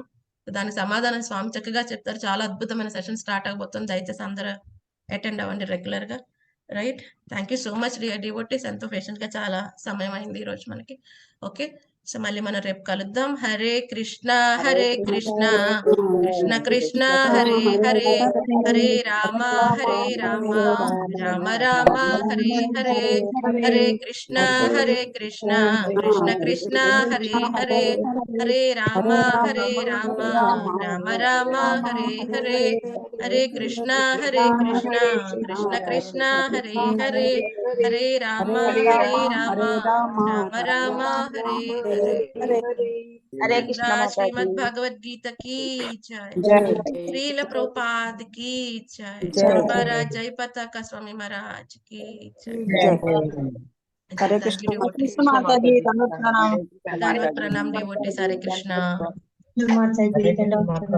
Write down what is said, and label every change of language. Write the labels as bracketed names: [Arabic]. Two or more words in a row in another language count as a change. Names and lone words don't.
[Telugu] దానికి సమాధానం స్వామి చక్కగా చెప్తారు. చాలా అద్భుతమైన [English] session start [Telugu] అవబోతుంది. దయచేసి అందరూ అటెండ్ అవ్వండి రెగ్యులర్ గా, రైట్. [English] thank you so much dear devotees. [Telugu] ఎంతో పేషెంట్ గా చాలా సమయం అయింది ఈ రోజు మనకి. [English] okay, so [Telugu] మళ్ళీ మనం రేపు కలుద్దాం. [Sanskrit] హరే కృష్ణ కృష్ణ కృష్ణ హరే హరే, హరే రామ రామ రామ హరే హరే, హరే కృష్ణ కృష్ణ కృష్ణ హరే హరే, హరే రామ రామ రామ హరే హరే, హరే కృష్ణ కృష్ణ కృష్ణ హరే హరే, హరే రామ రామ రామ హరే హరే. హరే కృష్ణ [Hindi] శ్రీమద్ భగవద్గీత की जय, श्रील प्रभुपाद की जय, महाराज जय पताका स्वामी महाराज की जय. हरे कृष्ण माताजी, धन्यवाद प्रणाम डिवोटीज. हरे कृष्ण.